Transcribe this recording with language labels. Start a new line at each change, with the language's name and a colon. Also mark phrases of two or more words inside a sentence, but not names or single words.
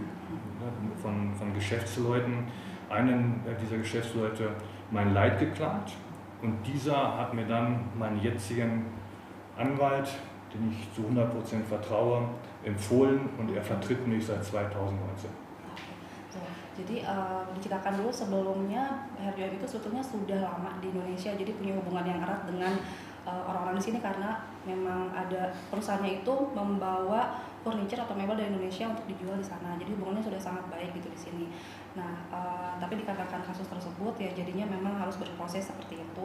German: von Geschäftsleuten, einen dieser Geschäftsleute mein Leid geklagt und dieser hat mir dann meinen jetzigen Anwalt, den ich zu 100% vertraue, empfohlen und er vertritt mich seit 2019.
Indonesian: Jadi diceritakan dulu sebelumnya Herr Joachim itu sebetulnya sudah lama di Indonesia, jadi punya hubungan yang erat dengan orang-orang di sini karena memang ada perusahaannya itu membawa furniture atau mebel dari Indonesia untuk dijual di sana. Jadi hubungannya sudah sangat baik gitu di sini. Nah, tapi dikarenakan kasus tersebut ya jadinya memang harus berproses seperti itu.